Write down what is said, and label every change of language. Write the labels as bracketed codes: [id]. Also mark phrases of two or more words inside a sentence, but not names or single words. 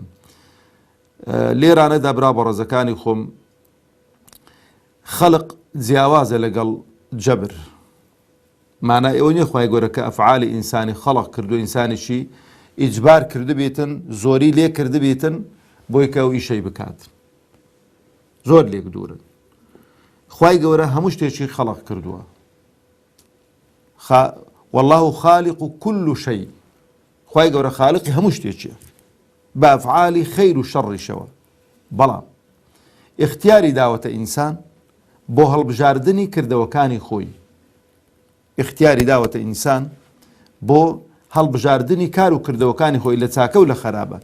[ckb] لێرانەدا برا بەڕێزەکانی خۆم، خەڵق جیاوازە لەگەڵ جەبر. مانای ئەوە نییە خوای گەورە کە ئەفعالی ئینسانی خەڵق کردو ئینسانیشی ئیجبار کرده بێتن، زۆری لێ کرده بێتن بۆی کە ئەو ئیشەی بکاتن. زۆر لێک دوورن. خوای گەورە هەموو شتێکی خەڵق کردووە. [ar] والله خالق كل شيء. [ckb] خوای گەورە خالقی هەموو شتێکیە بە ئەفعالی خەیر و شەڕیشەوە. بەڵام اختیاری داوەتە ئینسان بۆ هەڵبژاردنی کردەوەکانی خۆی. اختیاری داوەتە ئینسان بۆ هەڵبژاردنی کار و کردەوەکانی خۆی لە چاکە و لە خەرابە.